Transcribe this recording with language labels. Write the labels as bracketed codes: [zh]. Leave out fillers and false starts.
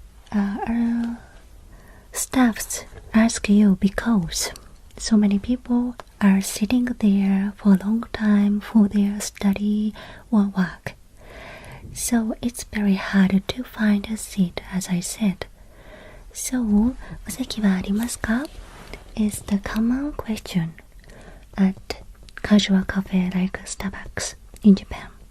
[en] Our staffs ask you because so many people are sitting there for a long time for their study or work. So it's very hard to find a seat, as I said. [ja] So, お席はありますか? [en] is the common question at casual cafe like Starbucks in Japan.